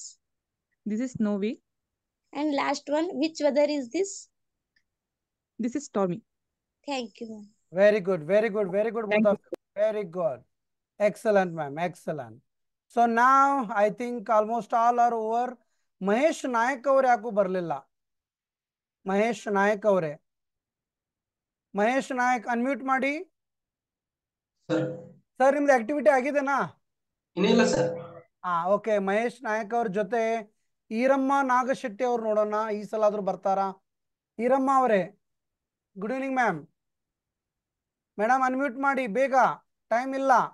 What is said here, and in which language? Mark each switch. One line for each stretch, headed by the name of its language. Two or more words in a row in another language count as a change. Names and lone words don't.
English: This is snowy. And last one, which weather is this? This is stormy. Thank you, ma'am. Very good. Both of you. Very good. Excellent, ma'am. Excellent. So now I think almost all are over.
Kannada: ಮಹೇಶ್ ನಾಯಕ್ ಅವರೆ ಯಾಕು ಬರ್ಲಿಲ್ಲ. ಮಹೇಶ್ ನಾಯಕ್ ಅವರೆ. ಮಹೇಶ್ ನಾಯಕ್ ಅನ್‌ಮ್ಯೂಟ್ ಮಾಡಿ. ಸರ್ ನಿಮ್ದು ಆಕ್ಟಿವಿಟಿ ಆಗಿದೆನಾ? ಇನ್ನಿಲ್ಲ ಸರ್. ಓಕೆ, ಮಹೇಶ್ ನಾಯಕ್ ಅವ್ರ ಜೊತೆ ಈರಮ್ಮ ನಾಗಶೆಟ್ಟಿ ಅವ್ರು ನೋಡೋಣ, ಈ ಸಲ ಆದ್ರೂ ಬರ್ತಾರಾ? ಈರಮ್ಮ ಅವರೇ,
English: good evening ma'am.
Kannada: ಮೇಡಮ್ ಅನ್ಮ್ಯೂಟ್ ಮಾಡಿ ಬೇಗ, ಟೈಮ್ ಇಲ್ಲ.